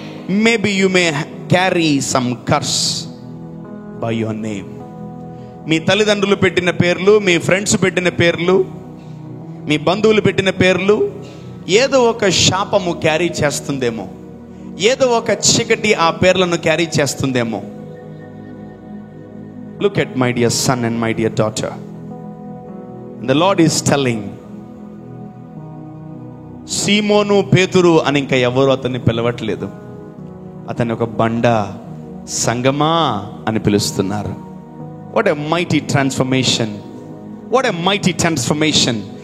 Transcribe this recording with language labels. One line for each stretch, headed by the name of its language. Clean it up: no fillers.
English: Maybe you may carry some curse by your name.
Telugu: మీ తల్లిదండ్రులు పెట్టిన పేర్లు, మీ ఫ్రెండ్స్ పెట్టిన పేర్లు, మీ బంధువులు పెట్టిన పేర్లు ఏదో ఒక శాపము క్యారీ చేస్తుందేమో, ఏదో ఒక చీకటి ఆ పేర్లను క్యారీ చేస్తుందేమో.
English: Look at my dear son and my dear daughter. The Lord is telling,
Telugu: సీమోను, పేతురు అని ఇంకా ఎవరు అతన్ని పిలవట్లేదు. అతన్ని ఒక బండ, సంగమా అని పిలుస్తున్నారు.
English: What a mighty transformation, what a mighty transformation.